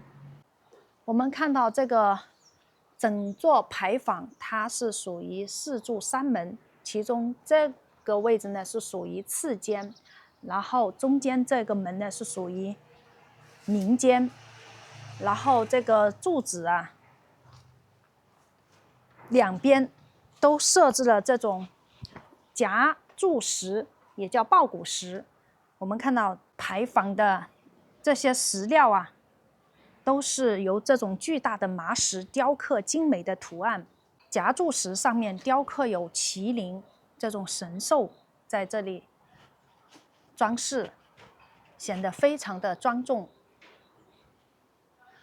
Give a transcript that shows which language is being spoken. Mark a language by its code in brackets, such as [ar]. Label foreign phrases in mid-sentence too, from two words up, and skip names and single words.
[zh] 我們看到這個整座牌坊，它是屬於4柱3門，其中這個位置呢是屬於次間，然後中間這個門呢是屬於明間，然後這個柱子啊，兩邊都設置了這種夾柱石，也叫抱鼓石。我們看到牌坊的這些石料啊，都是由這種巨大的麻石雕刻精美的圖案。夾柱石上面雕刻有麒麟這種神獸在這裡裝飾，顯得非常的莊重。